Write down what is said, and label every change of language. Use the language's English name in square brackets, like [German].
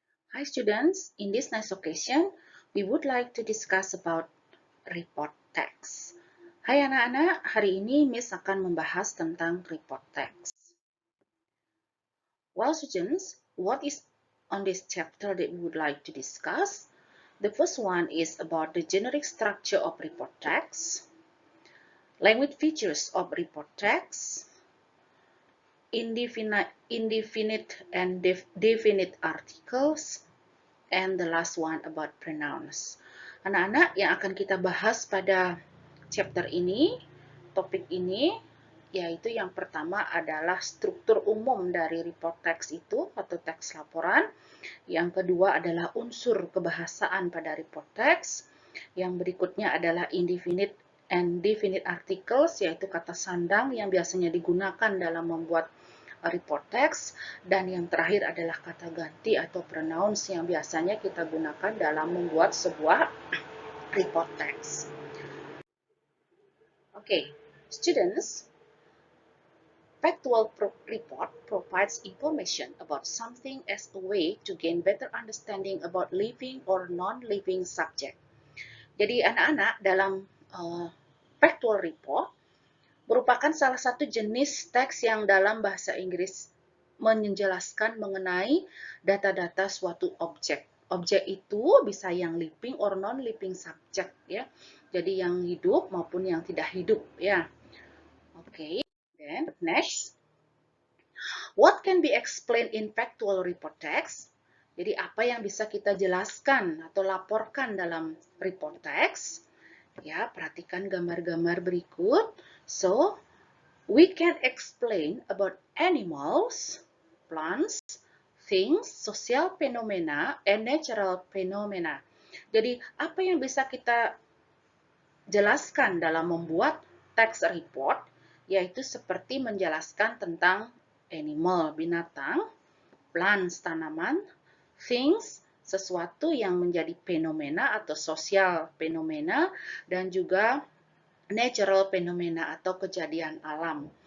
[English] Hi students, in this nice occasion, we would like to discuss about report text. [Indonesian] Hai anak-anak, hari ini Miss akan membahas tentang report text. [English] Well students, what is on this chapter that we would like to discuss? The first one is about the generic structure of report text, language features of report text, indefinite and definite articles, and the last one about pronouns. [Indonesian] Anak-anak, yang akan kita bahas pada chapter ini, topik ini, yaitu yang pertama adalah struktur umum dari report text itu atau teks laporan. Yang kedua adalah unsur kebahasaan pada report text. Yang berikutnya adalah indefinite and definite articles, yaitu kata sandang yang biasanya digunakan dalam membuat report text, dan yang terakhir adalah kata ganti atau pronouns yang biasanya kita gunakan dalam membuat sebuah report text. [English] Okay, students, factual report provides information about something as a way to gain better understanding about living or non-living subject. [Indonesian] Jadi anak-anak, dalam factual report merupakan salah satu jenis teks yang dalam bahasa Inggris menjelaskan mengenai data-data suatu objek. Objek itu bisa yang [English] living or non-living subject [Indonesian] ya. Jadi yang hidup maupun yang tidak hidup ya. Oke, [English] then next. What can be explained in factual report text? [Indonesian] Jadi apa yang bisa kita jelaskan atau laporkan dalam report text? Ya, perhatikan gambar-gambar berikut. [English] So, we can explain about animals, plants, things, social phenomena, and natural phenomena. [Indonesian] Jadi, apa yang bisa kita jelaskan dalam membuat text report, yaitu seperti menjelaskan tentang animal, binatang, plants, tanaman, things, sesuatu yang menjadi fenomena atau sosial fenomena, dan juga natural phenomena atau kejadian alam.